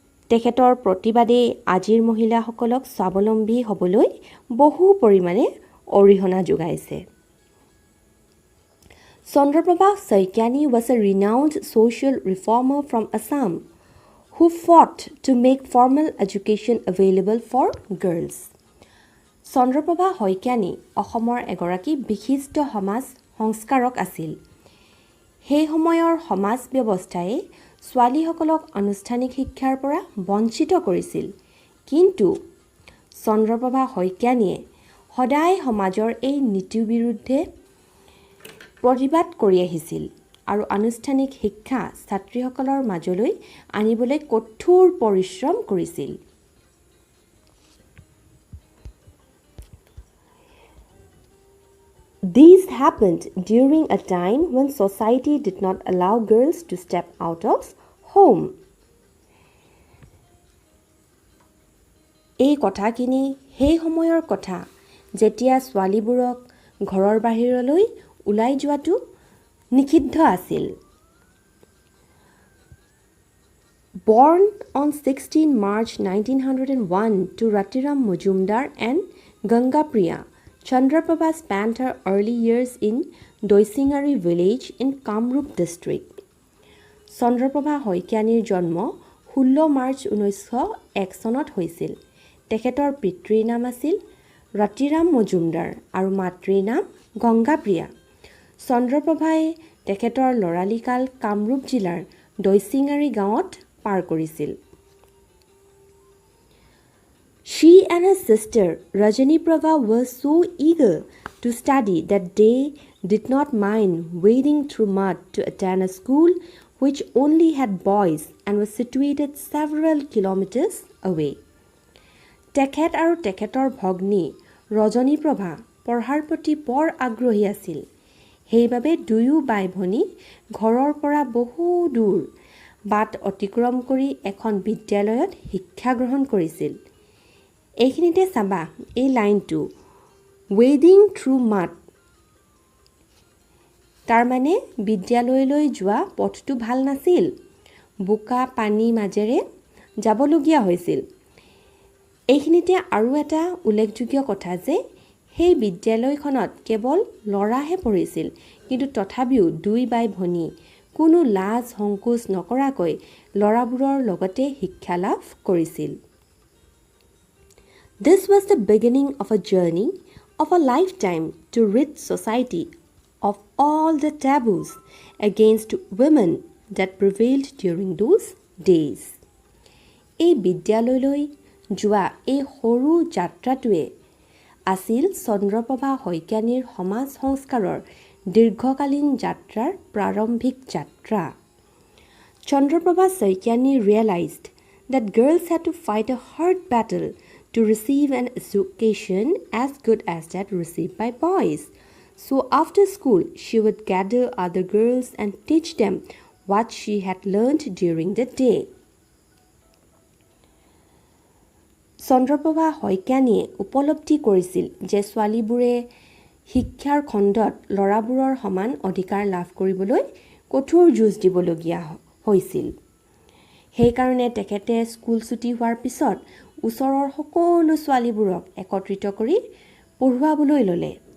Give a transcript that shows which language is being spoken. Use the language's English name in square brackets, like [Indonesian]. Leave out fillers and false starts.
[Assamese] তেখেতৰ প্ৰতিবাদে আজিৰ মহিলাসকলক স্বাৱলম্বী হ'বলৈ বহু পৰিমাণে অৰিহণা যোগাইছে। [English] Chandraprabha Saikiani was a renowned social reformer from Assam who fought to make formal education available for girls. [Assamese] Chandraprabha Saikiani অসমৰ এগৰাকী বিশিষ্ট সমাজ সংস্কাৰক আছিল। সেই সময়ৰ সমাজ ব্যৱস্থাই ছোৱালীসকলক আনুষ্ঠানিক শিক্ষাৰ পৰা বঞ্চিত কৰিছিল। কিন্তু চন্দ্ৰপ্ৰভা শইকীয়ানীয়ে সদায় সমাজৰ এই নীতিৰ বিৰুদ্ধে প্ৰতিবাদ কৰি আহিছিল আৰু আনুষ্ঠানিক শিক্ষা ছাত্ৰীসকলৰ মাজলৈ আনিবলৈ কঠোৰ পৰিশ্ৰম কৰিছিল। [English] This happened during a time when society did not allow girls to step out of home. [Assamese] এই কথাখিনি সেই সময়ৰ কথা যেতিয়া ছোৱালীবোৰক ঘৰৰ বাহিৰলৈ ওলাই যোৱাটো নিষিদ্ধ আছিল। [English] Born on 16 March 1901 to Ratiram Majumdar and Gangapriya, Chandraprabha spent her early years in Doisingari village in Kamrup district. [Assamese] Chandraprabha শইকীয়ানীৰ জন্ম 16 মাৰ্চ 1901 চনত হৈছিল। তেখেতৰ পিতৃৰ নাম আছিল ৰাতিৰাম মজুমদাৰ আৰু মাতৃৰ নাম গংগাপ্ৰিয়া। চন্দ্ৰপ্ৰভাই তেখেতৰ ল'ৰালিকাল কামৰূপ জিলাৰ দৈচিঙাৰী গাঁৱত পাৰ কৰিছিল। [English] She and her sister Rajani Prabha were so eager to study that they did not mind wading through mud to attend a school which only had boys and was situated several kilometers away. [Assamese] তেখেত আৰু তেখেতৰ ভগ্নী ৰজনী প্ৰভা পঢ়াৰ প্ৰতি বৰ আগ্ৰহী আছিল। সেইবাবে দুয়ো বাই ভনী ঘৰৰ পৰা বহু দূৰ বাট অতিক্ৰম কৰি এখন বিদ্যালয়ত শিক্ষা গ্ৰহণ কৰিছিল। এইখিনিতে চাবা এই লাইনটো [English] ৱেডিং থ্ৰু মাড, [Assamese] তাৰমানে বিদ্যালয়লৈ যোৱা পথটো ভাল নাছিল, বোকা পানী মাজেৰে যাবলগীয়া হৈছিল। এইখিনিতে আৰু এটা উল্লেখযোগ্য কথা যে সেই বিদ্যালয়খনত কেৱল ল'ৰাহে পঢ়িছিল, কিন্তু তথাপিও দুই বাই ভনী কোনো লাজ সংকোচ নকৰাকৈ ল'ৰাবোৰৰ লগতে শিক্ষা লাভ কৰিছিল। [English] This was the beginning of a journey of a lifetime to rid society of all the taboos against women that prevailed during those days. [Assamese] এই বিদ্যালয়লৈ যোৱা এই সৰু যাত্ৰাটোৱে আছিল চন্দ্ৰপ্ৰভা শইকীয়ানীৰ সমাজ সংস্কাৰৰ দীৰ্ঘকালীন যাত্ৰাৰ প্ৰাৰম্ভিক যাত্ৰা। [English] Chandraprabha Saikiani realized that girls had to fight a hard battle to receive an education as good as that received by boys. So after school, she would gather other girls and teach them what she had learned during the day. [Assamese] Chandraprabha শইকীয়ানীয়ে উপলব্ধি কৰিছিল যে ছোৱালীবোৰে শিক্ষাৰ খণ্ডত ল'ৰাবোৰৰ সমান অধিকাৰ লাভ কৰিবলৈ কঠোৰ যুঁজ দিবলগীয়া হৈছিল। সেইকাৰণে তেখেতে স্কুল ছুটি হোৱাৰ পিছত ওচৰৰ সকলো ছোৱালীবোৰক একত্ৰিত কৰি পঢ়ুৱাবলৈ ল'লে।